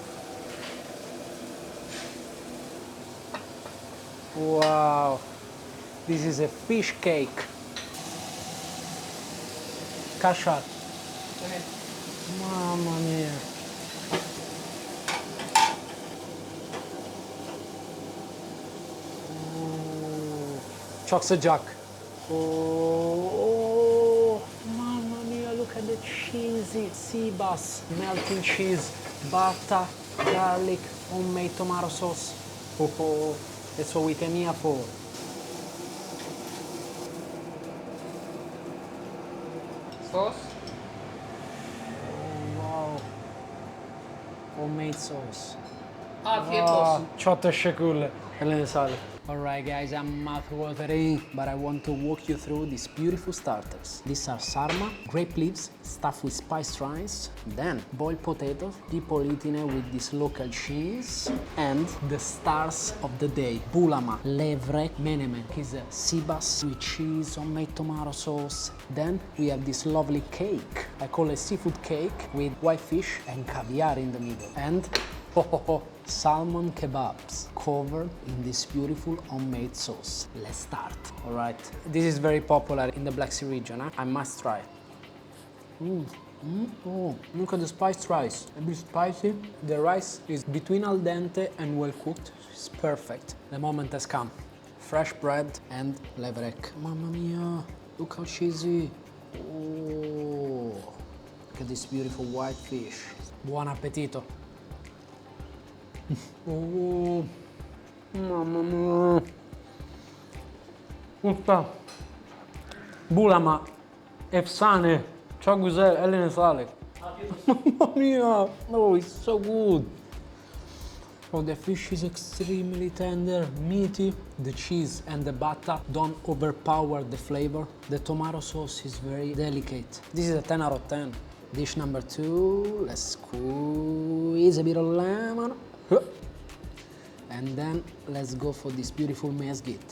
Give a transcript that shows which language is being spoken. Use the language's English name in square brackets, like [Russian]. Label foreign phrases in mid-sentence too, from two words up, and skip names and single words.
[English] Wow. This is a fish cake. Kaşar. Evet. [Italian] Mamma mia. [Turkish] Çok sıcak. [Italian] Oh, mamma mia, [English] look at the cheesy sea bass, melting cheese, butter, garlic, homemade tomato sauce. Oh, that's what we came here for. Sos. Wow. Homemade sauce. [Turkish] Afiyet olsun. Çok teşekkürler. Eline sağlık. [English] Alright guys, I'm mouth-watering, but I want to walk you through these beautiful starters. These are sarma, grape leaves stuffed with spiced rice, then boiled potatoes, people eating it with this local cheese, and the stars of the day, bulama, levrek, menemen, is a sea bass with cheese, homemade tomato sauce. Then we have this lovely cake, I call it seafood cake with white fish and caviar in the middle. And salmon kebabs covered in this beautiful homemade sauce. Let's start. All right. This is very popular in the Black Sea region. Huh? I must try. Oh, look at the spiced rice. A bit spicy. The rice is between al dente and well cooked. It's perfect. The moment has come. Fresh bread and levrek. [Italian] Mamma mia! [English] Look how cheesy. Oh, look at this beautiful white fish. [Italian] Buon appetito. Oh, mamma mia. [English] Usta. Bulama. [Turkish] Efsane. Çok güzel. Eline sağlık. [Italian] Mamma mia. [English] Oh, it's so good. Oh, the fish is extremely tender, meaty. The cheese and the butter don't overpower the flavor. The tomato sauce is very delicate. This is a 10 out of 10. Dish number 2. Let's squeeze a bit of lemon. And then let's go for this beautiful mezgit.